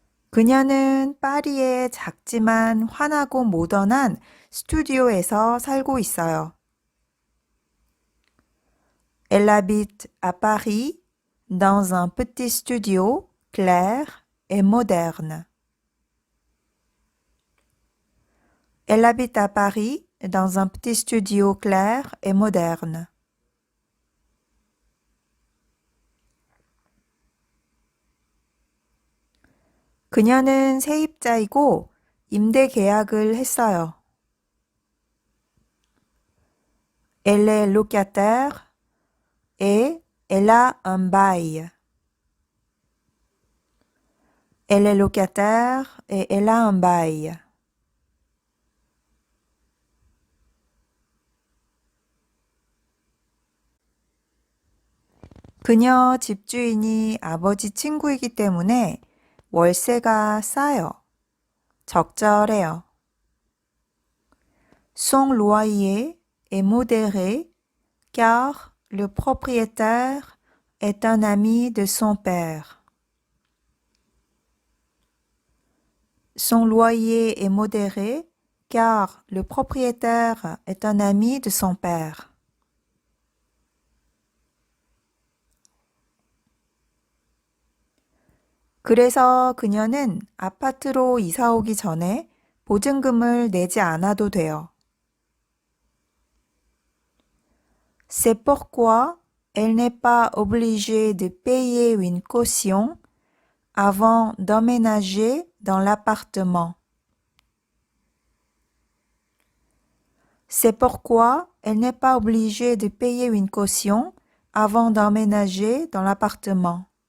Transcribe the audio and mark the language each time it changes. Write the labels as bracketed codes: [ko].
[ko] 그녀는 파리의 작지만 환하고 모던한 스튜디오에서 살고 있어요. [fr] Elle habite à Paris dans un petit studio clair et moderne. Elle habite à Paris dans un petit studio clair et moderne. [ko] 그녀는 세입자이고 임대 계약을 했어요. [fr] Elle est locataire et elle a un bail. Elle est locataire et elle a un bail. [ko] 그녀 집주인이 아버지 친구이기 때문에 월세가 싸요. 적절해요. [fr] Son loyer est modéré car le propriétaire est un ami de son père. Son loyer est modéré car le propriétaire est un ami de son père. [ko] 그래서 그녀는 아파트로 이사 오기 전에 보증금을 내지 않아도 돼요. [fr] C'est pourquoi elle n'est pas obligée de payer une caution avant d'emménager dans l'appartement. C'est pourquoi elle n'est pas obligée de payer une caution avant d'emménager dans l'appartement.